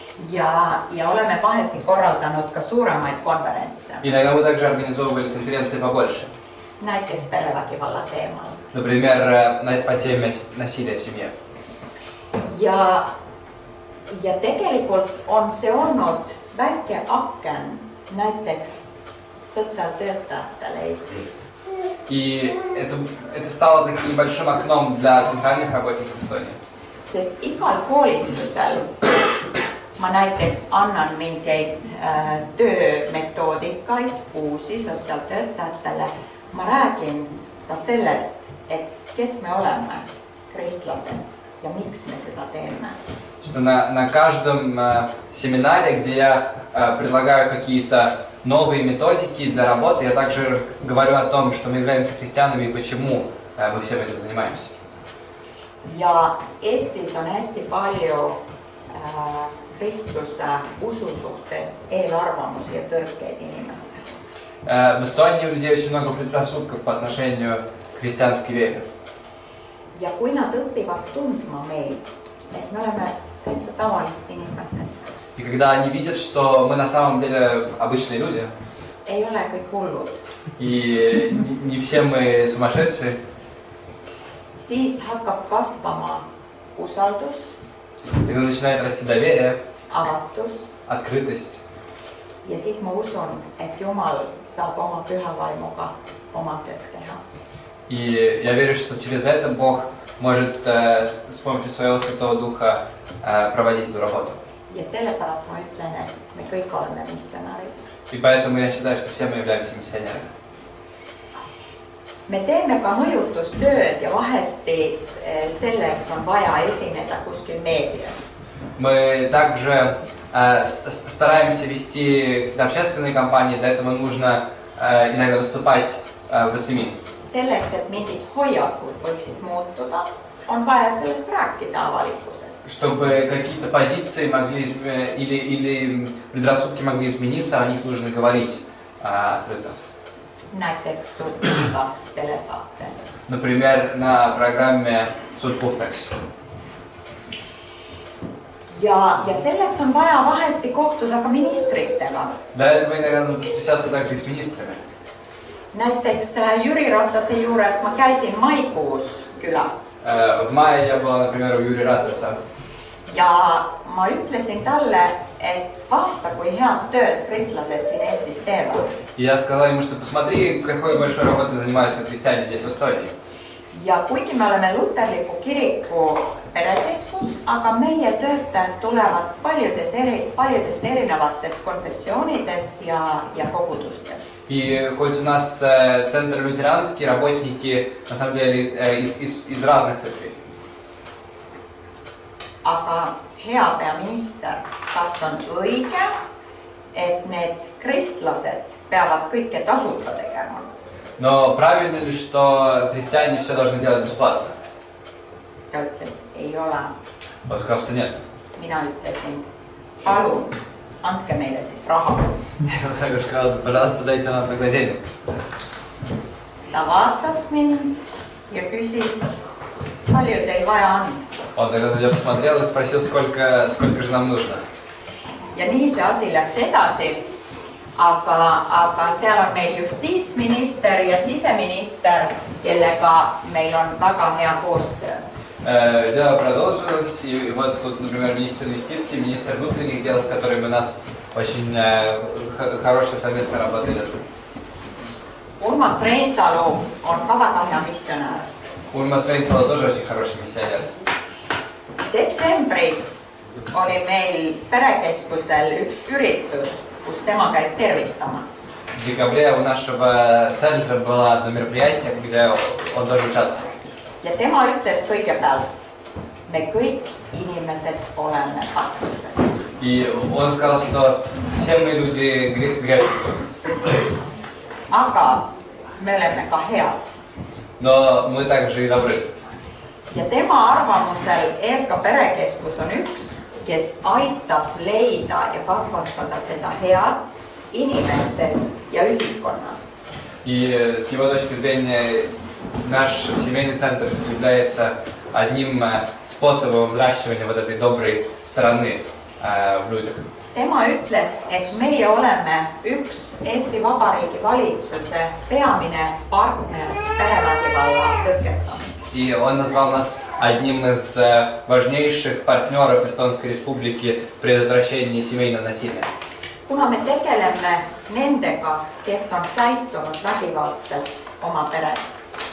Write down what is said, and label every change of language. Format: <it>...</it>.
<et>Ja oleme vahesti korraldanud ka suuremaid konverentse.</et> <ru>Иногда мы также организовывали конференции побольше.</ru> <et>Näiteks perevägivalla teemal.</et> <ru>Например, по теме насилия в семье.</ru> <et>Ja tegelikult on see olnud väike aken näiteks sotsiaaltöötajatele Eestis.</et> <ru>И это стало таким небольшим окном для социальных работников Эстонии.</ru> <et>Sest igal koolitusel ma näiteks annan mingeid töömetoodikaid uusi sotsiaaltöötajatele. Ma räägin ka sellest, et kes me oleme, kristlased, ja miks me seda teeme.</et> <ru>Что на каждом семинаре, где я предлагаю какие-то новые методики для работы, я также говорю о том, что мы являемся христианами и почему мы всем этим занимаемся.</ru> <et>Ja Eestis on hästi palju kristluse usu suhtes eelarvamusi ja tõrkeid inimestel.</et> <ru>В Эстонии у людей очень много предрассудков по отношению к христианской вере.</ru> <et>Ja kui nad õpivad tundma meid, et me oleme täitsa tavalised inimesed.</et> <ru>И когда они видят, что мы на самом деле обычные люди,</ru> <et>ei ole kõik hullud,</et> <ru>и не все мы сумасшедшие,</ru> <et>siis hakkab kasvama usaldus,</et> <ru>тогда начинает расти доверие,</ru> <et>avatus</et> <ru>открытость.</ru> <et>Ja siis ma usun, et Jumal saab oma püha vaimuga oma tööd teha.</et> <ru>И я верю, что через это Бог может с помощью своего Святого Духа проводить эту работу.</ru> <et>Ja sellepärast ma ütlen, et me kõik oleme missionaarid.</et> <ru>И поэтому я считаю, что все мы являемся миссионерами.</ru> <et>Me teeme ka mõjutustööd ja vahesti selleks on vaja esineda kuskil meedias.</et> <ru>Мы также стараемся вести общественные кампании, для этого нужно иногда выступать в СМИ.</ru> <et>Selleks, et mingid hoiakud võiksid muutuda, on vaja sellest rääkida avalikkuses.</et> <ru>Чтобы какие-то позиции могли или предрассудки могли измениться, о них нужно говорить открыто.</ru> <et>Näiteks Suud puhtaks telesaates.</et> <ru>Например, на программе «Суд puhtaks».</ru> <et>Ja selleks on vaja vahesti kohtuda ka ministritega.</et> <ru>Для этого иногда нужно встречаться также и с министрами.</ru> <et>Näiteks Jüri Ratase juures ma käisin maikuus külas.</et> <ru>В мае я была, например, у Юрия Ратаса.</ru> <et>Ja ma ütlesin talle, et vaata, kui head tööd kristlased siin Eestis teevad.</et> <ru>И я сказал ему, что посмотри, какой большой работой занимаются христиане здесь в Эстонии.</ru> <et>Ja kuigi me oleme luterliku kiriku perekeskus, aga meie töötajad tulevad paljudest erinevatest konfessioonidest ja kogudustest.</et> <ru>И хоть у нас центр лютеранский, работники на самом деле из разных церквей.</ru> <et>Aga hea peaminister, kas on õige, et need kristlased peavad kõike tasuta tegema?</et> <ru>Но правильно ли, что христиане все должны делать бесплатно?</ru> <et>Ta ütles, ei ole.</et> <ru>Он сказал, что нет.</ru> <et>Mina ütlesin, palun, andke meile siis raha.</et> <ru>Я сказал, пожалуйста, дайте нам тогда денег.</ru> <et>Ta vaatas mind ja küsis, palju teil vaja on.</et> <ru>Он тогда на меня посмотрел и спросил, сколько же нам нужно.</ru> <et>Ja nii see asi läks edasi. Aga seal on meil justiitsminister ja siseminister, kellega meil on väga hea koostöö.</et> <ru>Дело продолжилось, и вот тут, например, министр юстиции, министр внутренних дел, с которыми у нас очень хорошая совместная работа идет.</ru> <et>Urmas Reinsalu on ka väga hea missionär.</et> <ru>Urmas Reinsalu тоже очень хороший миссионер.</ru> <et>Detsembris oli meil perekeskusel üks üritus, kus tema käis tervitamas.</et> <ru>В декабре у нашего центра было одно мероприятие, где он тоже участвовал.</ru> <et>Ja tema ütles kõigepealt, me kõik inimesed oleme kahtlused.</et> <ru>И он сказал, что все мы люди грешники.</ru> <et>Aga me oleme ka head.</et> <ru>Но мы также и добры.</ru> <et>Ja tema arvamusel ERKA perekeskus on üks, kes aitab leida ja kasvatada seda head inimestes ja ühiskonnas.</et> <ru>И с его точки зрения наш семейный центр является одним способом взращивания вот этой доброй стороны в людях.</ru> <et>Tema ütles, et meie oleme üks Eesti Vabariigi valitsuse peamine partner perevägivalla tõkestamist.</et> <ru>И он назвал нас одним из важнейших партнеров Эстонской Республики в предотвращении семейного насилия.</ru> <et>Kuna me tegeleme nendega, kes on käitunud vägivaldselt oma peres.</et>